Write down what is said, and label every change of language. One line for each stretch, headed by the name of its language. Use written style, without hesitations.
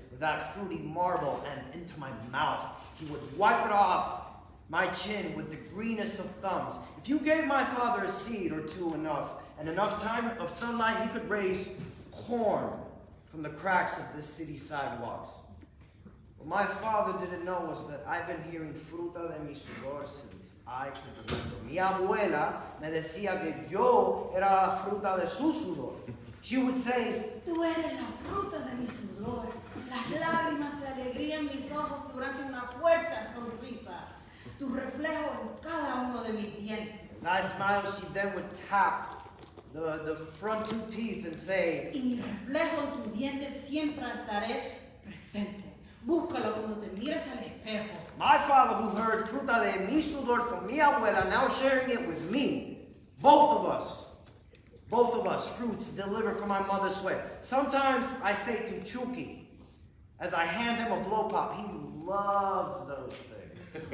English: with that fruity marble and into my mouth. He would wipe it off my chin with the greenest of thumbs. If you gave my father a seed or two and enough time of sunlight, he could raise corn from the cracks of this city sidewalks. What my father didn't know was that I've been hearing
Spanish: fruta de mi sudor
English: since I could remember.
Spanish: Mi abuela me decía que yo era la fruta de su sudor.
English: She would say,
Spanish: Tú eres la fruta de mi sudor, las lágrimas de alegría en mis ojos durante una fuerte sonrisa, tu reflejo en cada uno de mis dientes.
English: as I smiled, she then would tap the front two teeth and say,
Spanish: Y mi reflejo en tus dientes siempre estaré presente. Búscalo cuando te mires al espejo.
English: my father, who heard
Spanish: fruta de mi sudor
English: from
Spanish: mi abuela,
English: now sharing it with me. Both of us, fruits delivered from my mother's sweat. Sometimes I say to Chucky, as I hand him a blow pop, he loves those things.